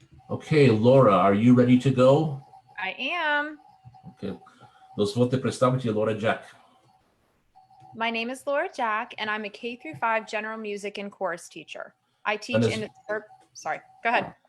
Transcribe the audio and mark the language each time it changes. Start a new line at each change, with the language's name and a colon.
English: Okay, Laura, are you ready to go? I am. Okay.
Ukrainian: Дозвольте представити Laura Jack.
English: My name is Laura Jack, and I'm a K-5 general music and chorus teacher. I teach in sorry, go ahead.